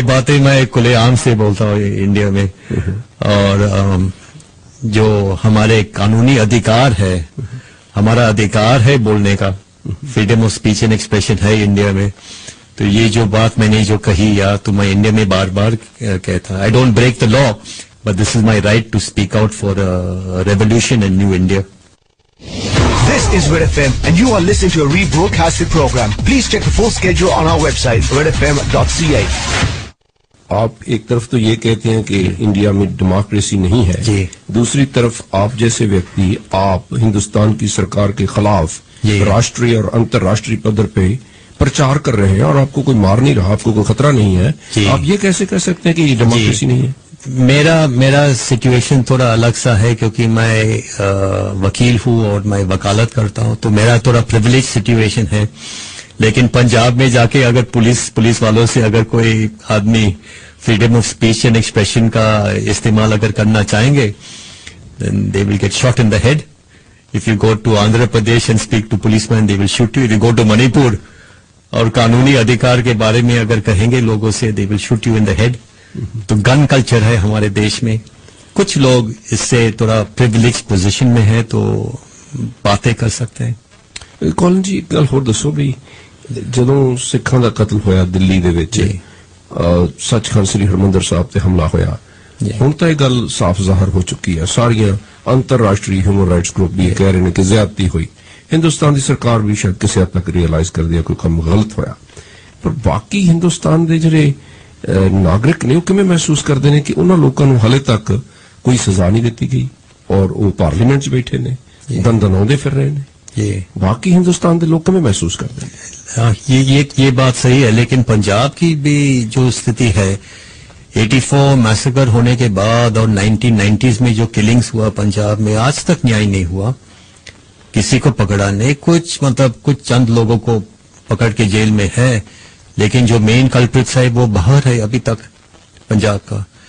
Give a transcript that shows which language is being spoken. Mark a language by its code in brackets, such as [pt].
[hi] ये बातें मैं खुलेआम से बोलता हूँ इंडिया में, और जो हमारे कानूनी अधिकार है, हमारा अधिकार है बोलने का, freedom of speech and expression है इंडिया में। तो ये जो बात मैंने जो कही या तो मैं इंडिया में बार बार कहता, I don't break the law but this is my right to speak out for revolution and new India. [en] This is Red FM and you are listening to a rebroadcasted program. Please check the full schedule on our website redfm.ca. [hi] आप एक तरफ तो ये कहते हैं कि India में democracy नहीं है जी, दूसरी तरफ आप जैसे व्यक्ति आप हिंदुस्तान की सरकार के खिलाफ राष्ट्रीय और अंतर्राष्ट्रीय पद्धर पे प्रचार कर रहे हैं और आपको कोई मार नहीं रहा, आपको कोई खतरा नहीं है। आप ये कैसे कह सकते हैं कि ये डेमोक्रेसी नहीं है? मेरा सिचुएशन थोड़ा अलग सा है क्योंकि मैं वकील हूँ और मैं वकालत करता हूँ, तो मेरा थोड़ा प्रिविलेज सिचुएशन है। लेकिन पंजाब में जाके अगर पुलिस वालों से अगर कोई आदमी freedom of speech and expression का इस्तेमाल अगर करना चाहेंगे, then दे will get shot in the head. [en] If you go to Andhra Pradesh and speak to policeman, they will shoot you. If you go to Manipur और कानूनी अधिकार के बारे में अगर कहेंगे लोगों से, they will shoot you in the head. [hi] तो गन कल्चर है हमारे देश में। कुछ लोग इससे थोड़ा प्रिविलेज पोजीशन में है तो बातें कर सकते हैं। [pa] कॉलन जी, एक गल होर दसो भी, ਜਦੋਂ ਸਿੱਖਾਂ ਦਾ ਕਤਲ ਹੋਇਆ ਦਿੱਲੀ ਦੇ ਵਿੱਚ, ਸੱਚਖੰਡ ਸ੍ਰੀ ਹਰਿਮੰਦਰ ਸਾਹਿਬ ਤੇ ਹਮਲਾ ਹੋਇਆ, ਹੁਣ ਤਾਂ ਇਹ ਗੱਲ ਸਾਫ਼ ਜ਼ਾਹਰ ਹੋ ਚੁੱਕੀ ਹੈ। ਸਾਰੀਆਂ ਅੰਤਰਰਾਸ਼ਟਰੀ ਹਿਊਮਨ ਰਾਈਟਸ ਗਰੁੱਪ ਵੀ ਕਹਿ ਰਹੇ ਨੇ ਕਿ ਜ਼ਿਆਦਤੀ ਹੋਈ। ਹਿੰਦੁਸਤਾਨ ਦੀ ਸਰਕਾਰ ਵੀ ਸ਼ਾਇਦ ਕਿਸੇ ਹੱਦ ਤੱਕ ਰਿਅਲਾਈਜ਼ ਕਰਦੀ ਹੈ ਕੋਈ ਕੰਮ ਗਲਤ ਹੋਇਆ, ਪਰ ਬਾਕੀ ਹਿੰਦੁਸਤਾਨ ਦੇ ਜਿਹੜੇ ਨਾਗਰਿਕ ਨੇ ਉਹ ਕਿਵੇਂ ਮਹਿਸੂਸ ਕਰਦੇ ਨੇ ਕਿ ਉਹਨਾਂ ਲੋਕਾਂ ਨੂੰ ਹਾਲੇ ਤੱਕ ਕੋਈ ਸਜ਼ਾ ਨਹੀਂ ਦਿੱਤੀ ਗਈ ਔਰ ਉਹ ਪਾਰਲੀਮੈਂਟ 'ਚ ਬੈਠੇ ਨੇ, ਦੰਦਨਾਉਂਦੇ ਫਿਰ ਰਹੇ ਨੇ? [hi] बाकी हिंदुस्तान के लोग कमें महसूस करते हैं? हाँ, ये बात सही है, लेकिन पंजाब की भी जो स्थिति है, 84 मैसेकर होने के बाद और 1990s में जो किलिंग्स हुआ पंजाब में, आज तक न्याय नहीं हुआ। किसी को पकड़ा नहीं, कुछ चंद लोगों को पकड़ के जेल में है, लेकिन जो मेन कल्प्रिट्स है वो बाहर है अभी तक पंजाब का।